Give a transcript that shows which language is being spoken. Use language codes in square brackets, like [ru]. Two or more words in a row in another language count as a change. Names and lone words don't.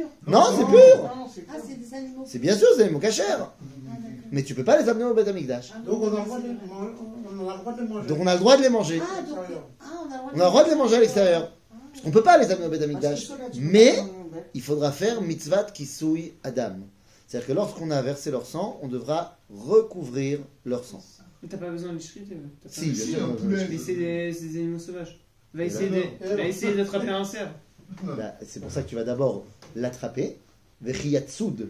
[fr] Non, c'est pur. Ah, c'est des animaux. C'est bien sûr, c'est des animaux cachers. Mais tu peux pas les amener au [he] בית המקדש. [fr] Donc on a le droit de les manger. Donc on a le droit de les manger. Ah, donc, On a le droit de les manger à l'extérieur. Parce qu'on ne peut pas les amener au [he] בית המקדש. [fr] Mais il faudra faire [he] מצוות כיסוי הדם. [fr] C'est-à-dire que lorsqu'on a versé leur sang, on devra recouvrir leur sang. Mais t'as pas besoin de shriter. Si, bien sûr. un poulet. Mais c'est des animaux sauvages. Va essayer d'attraper un cerf. Bah, c'est pour ça que tu vas d'abord l'attraper. [he] וכי יצוד.